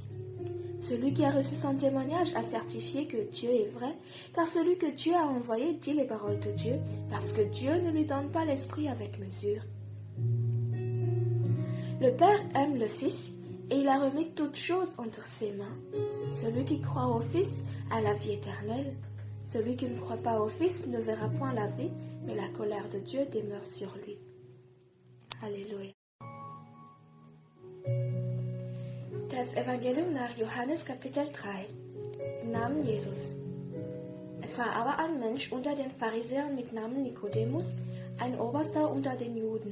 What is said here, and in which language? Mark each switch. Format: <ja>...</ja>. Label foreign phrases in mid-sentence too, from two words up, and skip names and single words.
<fr>Celui qui a reçu son témoignage a certifié que Dieu est vrai, car celui que Dieu a envoyé dit les paroles de Dieu, parce que Dieu ne lui donne pas l'esprit avec mesure. Le Père aime le Fils, et il a remis toutes choses entre ses mains. Celui qui croit au Fils a la vie éternelle. Celui qui ne croit pas au Fils ne verra point la vie, mais la colère de Dieu demeure sur lui.</fr> <de>Halleluja. Das Evangelium nach Johannes Kapitel 3. Im Namen Jesus. Es war aber ein Mensch unter den Pharisäern mit Namen Nikodemus, ein Oberster unter den Juden.</de>